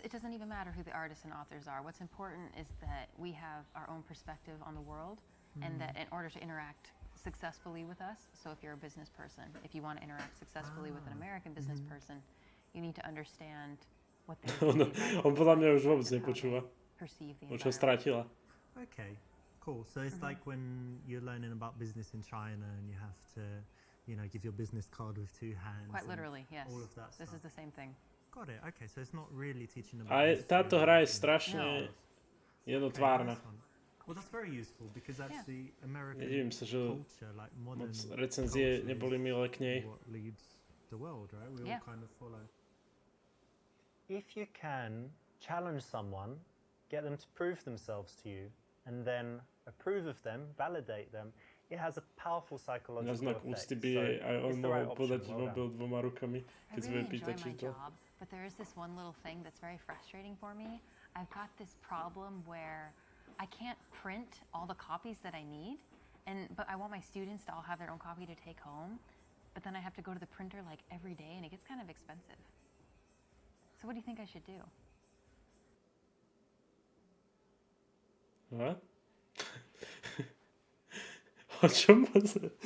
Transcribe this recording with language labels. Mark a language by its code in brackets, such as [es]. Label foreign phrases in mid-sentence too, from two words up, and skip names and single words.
[en] It doesn't even matter who the artists and authors are. What's important is that we have our own perspective on the world, and that in order to interact successfully with us, so if you're a business person, if you want to interact successfully with an American business person, you need to understand what they [sk] On podľa mňa už vôbec nepočúva. [en] perceive the [sk] Už ho [en] environment. [sk] stratila. [en] okay, cool. So it's like when you're learning about business in China and you have to, you know, give your business card with two hands. Quite and literally, yes. all of that This is stuff. the same thing. Got it. Okay, so it's not really teaching about. [sk] A [en] history [sk] táto [en] and- [sk] hra je [en] and- [sk] strašne [en] No. [sk] jednotvárna. [en] nice one. Well, that's very useful because actually American [sk] Nedivím sa, že [en] culture, like modern [sk] moc recenzie [en] culture [sk] neboli [en] is [sk] milé k nej. [en] what leads the world, right? We Yeah. all kind of follow. If you can challenge someone, get them to prove themselves to you, and then approve of them, validate them, it has a powerful [sk] Na [en] psychological [sk] znak [en] effect. [sk] úcty by jej aj on [en] it's the right [sk] mohol podať [en] option. Well [sk] mobil [en] done. [sk] dvoma rukami, [en] I [sk] keď sa [en] really [sk] bude pýtať [en] enjoy my [sk] číslo. [en] job, but there is this one little thing that's very frustrating for me. I've got this problem where I can't print all the copies that I need, but I want my students to all have their own copy to take home, but then I have to go to the printer like every day, and it gets kind of expensive. So what do you think I should do? [sk] A? O čom sa...